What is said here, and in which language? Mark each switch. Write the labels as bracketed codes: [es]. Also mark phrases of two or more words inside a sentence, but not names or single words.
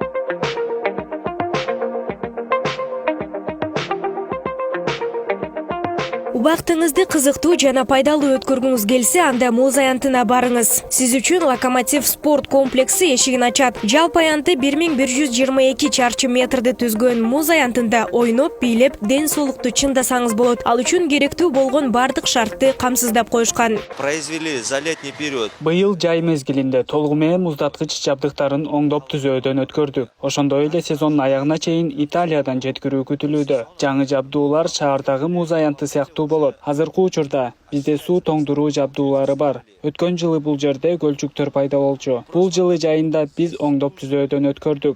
[ky] Убактыңызды кызыктуу жана пайдалуу өткөргүңүз келсе, анда муз аянтына барыңыз. Сиз үчүн Локомотив спорт комплекси эшигин ачат. Жалпы аянты 1122 чарчы метрди түзгөн муз аянтында ойноп, бийлеп, ден соолукту чыңдасаңыз болот. Ал үчүн керектүү болгон бардык шартты камсыздап коюшкан. [ru] Произвели за летний период. [ky] Быйыл жай мезгилинде толугу менен муздаткыч жабдыктарын оңдоп түзөөдөн өткөрдүк. Ошондой эле сезондун аягына чейин Италиядан жеткирүү күтүлүүдө. Жаңы жабдуулар шаардагы муз аянты сыяктуу болот. Азыркы учурда бизде суу тоңдуруу жабдуулары бар. Өткөн жылы бул жерде көлчүктөр пайда болчу. Бул жылы жайында биз оңдоп түзөөдөн өткөрдүк.